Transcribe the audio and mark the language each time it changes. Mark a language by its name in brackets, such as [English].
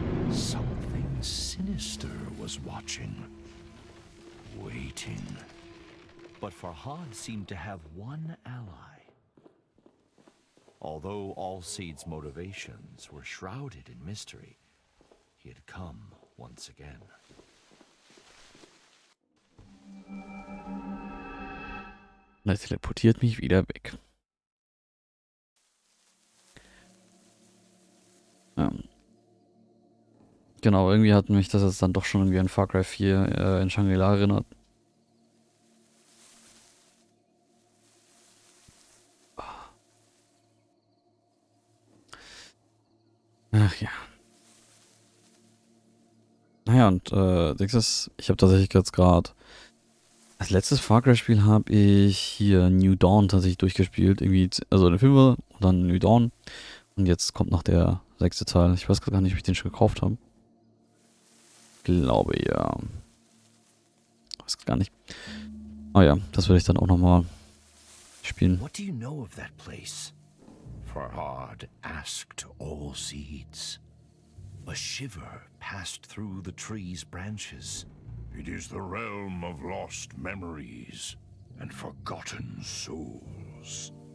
[English] Something sinister was watching, waiting. But Farhad seemed to have one ally. Although Allseed's motivations were shrouded in mystery, he had come once again. [German] Das teleportiert mich wieder weg. Genau, irgendwie hat mich das jetzt dann doch schon irgendwie an Far Cry 4 in Shangri-La erinnert. Ach ja. Naja, und ich habe tatsächlich jetzt gerade als letztes Far Cry-Spiel habe ich hier New Dawn tatsächlich durchgespielt. Irgendwie, also den Fünfer und dann New Dawn. Und jetzt kommt noch der 6. Teil. Ich weiß gar nicht, ob ich den schon gekauft habe. Glaube ja. Weiß gar nicht. Oh ja, das werde ich dann auch nochmal spielen. [English] What do you know of that place? Farhad asked Allseeds. A shiver passed through the tree's branches. It is the realm of lost memories and forgotten souls.